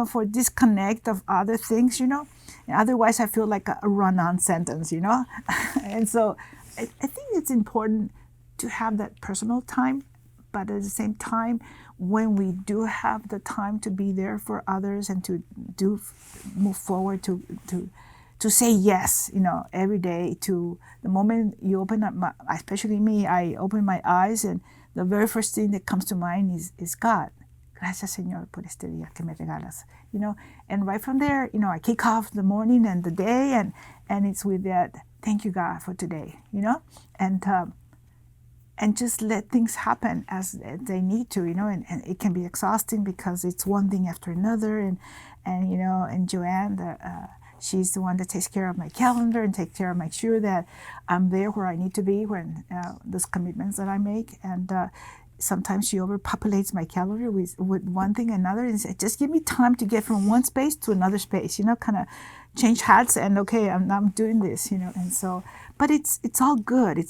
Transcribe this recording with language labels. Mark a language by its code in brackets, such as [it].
[en] disconnect of other things, And otherwise I feel like a run-on sentence, And so I think it's important to have that personal time, but at the same time, when we do have the time to be there for others and to move forward to say yes, every day. To the moment you open up, especially me, I open my eyes, and the very first thing that comes to mind is God. [es] Gracias, Señor, por este día que me regalas. [en] And right from there, I kick off the morning and the day, and it's with that, thank you, God, for today, And and just let things happen as they need to, and it can be exhausting because it's one thing after another, and Joanne, she's the one that takes care of my calendar and takes care of make sure that I'm there where I need to be when those commitments that I make, and sometimes she overpopulates my calendar with one thing and another, and says, just give me time to get from one space to another space, kind of change hats, and okay, I'm doing this, and so, but it's all good.